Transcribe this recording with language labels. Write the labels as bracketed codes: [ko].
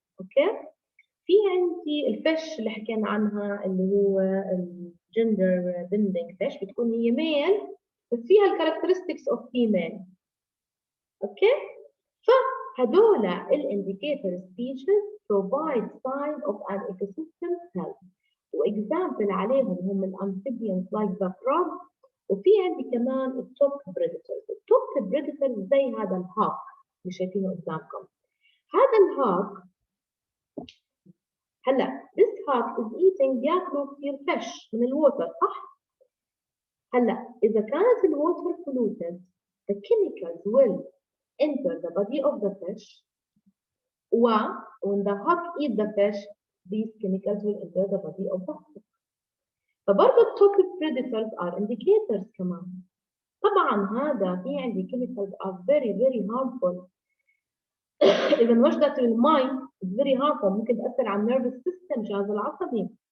[ar] اوكي؟ في عندي الفيش اللي حكينا عنها اللي هو الجندر بندنج فيش، بتكون هي ميل بس فيها الكاركترستكس اوف فيميل. [en] Okay? [ar] فهدول [en] الانديكيتور species provide sign of an ecosystem health. واكزامبل [ar] عليهم هم [en] الامفيبيانز like the frog. [ar] وفي عندي كمان التوب بريدتورز. التوب بريدتورز زي هذا الهاك اللي شايفينه قدامكم. هذا الهاك هلا [en] this hawk is eating [ar] بياكلوا كثير [en] fish [ar] من الووتر، صح؟ هلا إذا كانت الووتر [en] polluted the chemicals will enter the body of the fish. When the hawk eat the fish, these chemicals will enter the body of the hawk. [ar] فبرضه [en] التوب predators are indicators [ar] كمان. طبعا هذا في عندي [en] chemicals are very harmful. [ar] إذا وجدت المي [en] it's very harmful، [ar] ممكن تأثر على nervous system الجهاز العصبي.